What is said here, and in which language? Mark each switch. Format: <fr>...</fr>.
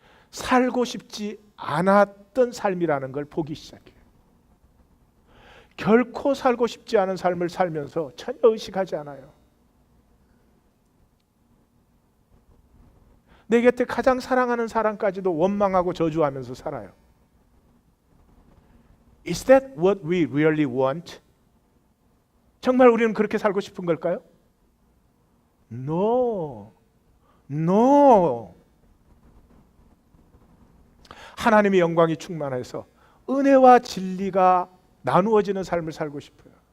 <ko>살고 싶지 않았던 삶이라는 걸 보기 시작해요. 결코 살고 싶지 않은 삶을 살면서 전혀 의식하지 않아요. 내 곁에 가장 사랑하는 사람까지도 원망하고 저주하면서 살아요.</ko> <en>Is that what we really want?</en> <ko>정말 우리는 그렇게 살고 싶은 걸까요?</ko> <en>No. No.</en> <ko>하나님의 영광이 충만해서 은혜와 진리가 나누어지는 삶을 살고 싶어요.</ko>